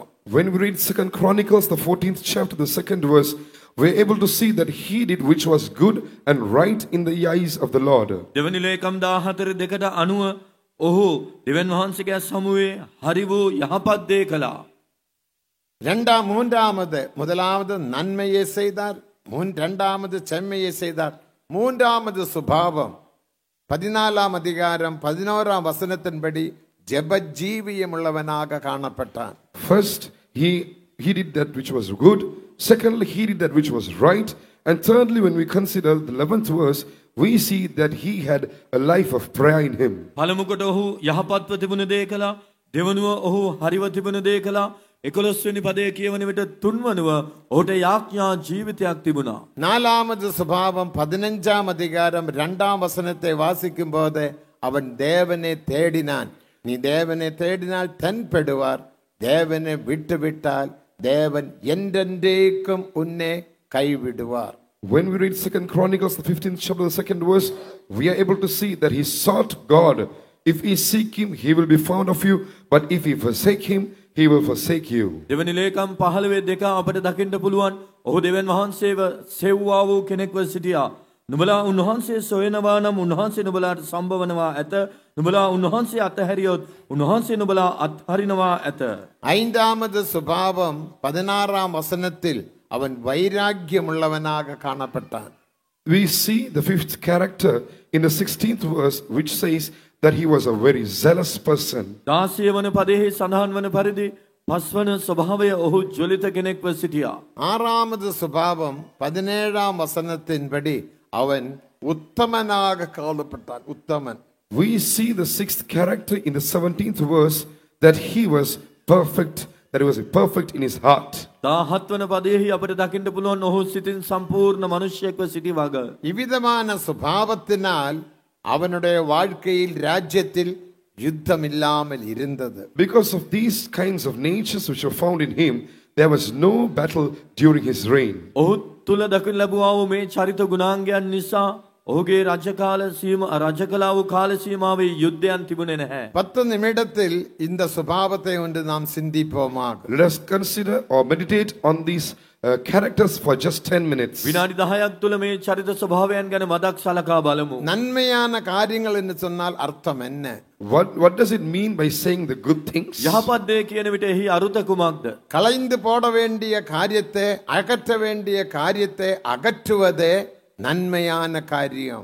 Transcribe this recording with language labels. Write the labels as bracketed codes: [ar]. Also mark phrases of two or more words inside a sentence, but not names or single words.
[en] When we read 2 Chronicles, the 14th chapter, the 2nd verse, we are able to see that he did which was good and right in the eyes of the Lord. [si] දෙවනි ලේකම් 14:2ට අනුව ඔහු දෙවියන් වහන්සේගේ සමුවේ හරි වූ යහපත් දේ කළා. [ta] மூன்றாவது முதலாவது நன்மையை செய்தார், இரண்டாவது செம்மையை செய்தார், மூன்றாவது சுபாவம் 14ஆம் அதிகாரம் 11ஆம் வசனத்தின்படி ஜெபஜீவியம் உள்ளவனாக காணப்பட்டான். [en] First, he did that which was good. Secondly, he did that which was right. And thirdly, when we consider the 11th verse, we see that he had a life of prayer in him. [si] පළමුවට ඔහු යහපත්ව තිබුණ දේ කළා. දෙවනුව ඔහු හරිව තිබුණ දේ කළා. 11 වෙනි පදයේ කියවන විට තුන්වනුව ඔහුට යාඥා ජීවිතයක් තිබුණා. [ta] நாலாவது சுபாவம் 15ஆம் அதிகாரம் 2ஆம் வசனத்தை வாசிக்கும் போது அவன் தேவனை தேடினான். நீ தேவனை தேடினால் தென்படுவார், தேவனை விட்டுவிட்டால் தேவன் என்றென்றைக்கும் உன்னை கைவிடுவார். [en] When we read 2 Chronicles, the 15th chapter, the 2nd verse, we are able to see that he sought God. If he seek him, he will be found of you. But if he forsake him, he will forsake you. [si] දෙවනි ලේකම් 15:2 අපිට දකින්න පුළුවන්. ඔහු දෙවියන් වහන්සේව සෙව්වා වූ කෙනෙක්ව සිටියා. නුඹලා උන්වහන්සේ සොයනවා නම් උන්වහන්සේ නුඹලාට සම්බවනවා ඇත. නුඹලා උන්වහන්සේ අතහැරියොත් උන්වහන්සේ නුඹලා අත්හරිනවා ඇත. [ta] ஐந்தாவது சுபாவம் 16ஆம் வசனத்தில் அவன் வைராக்கியம் உள்ளவனாக காணப்பட்டான். [en] We see the 5th character in the 16th verse, which says that he was a very zealous person. [si] 16 වන පදයේ සඳහන් වන පරිදි පස්වන ස්වභාවය ඔහු ජොලිත කෙනෙක්ව සිටියා. [ta] ஆறாவது சுபாவம் 17ஆம் வசனத்தின்படி அவன் உத்தமனாக காணப்பட்டான். உத்தமன். [en] We see the 6th character in the 17th verse, that he was perfect, that he was perfect in his heart. [si] 17 වන පදයේ අපිට දකින්න පුළුවන් ඔහු සිතින් සම්පූර්ණ මිනිසෙක්ව සිටි වග. [ta] இவ்விதமான சுபாவத்தினால் அவனுடைய வாழ்க்கையில் ராஜ்யத்தில் யுத்தம் இல்லாமல் இருந்தது. [en] Because of these kinds of natures which were found in him, there was no battle during his reign. [si] ඔහු තුල දකින්න ලැබුවා වූ මේ චරිත ගුණාංගයන් නිසා ඔහුගේ රජකලා වූ කාල සීමාවේ යුද්ධයන් තිබුණේ නැහැ. [ta] 10 நிமிடத்தில் இந்த சுபாவத்தை ஒன்று நாம் சிந்திப்போமாக. [en] Let us consider or meditate on these characters for just 10 minutes. [si] විනාඩි 10ක් තුල මේ චරිත ස්වභාවයන් ගැන මදක් සලකා බලමු. [ta] நன்மையான காரியங்கள் என்று சொன்னால் அர்த்தம் என்ன? [en] What does it mean by saying the good things? [si] යහපත් දේ කියන විට එහි අරුත කුමක්ද? [ta] களைந்து போட வேண்டிய காரியத்தை அகற்ற வேண்டிய காரியத்தை அகற்றுவதே நன்மையான காரியம்.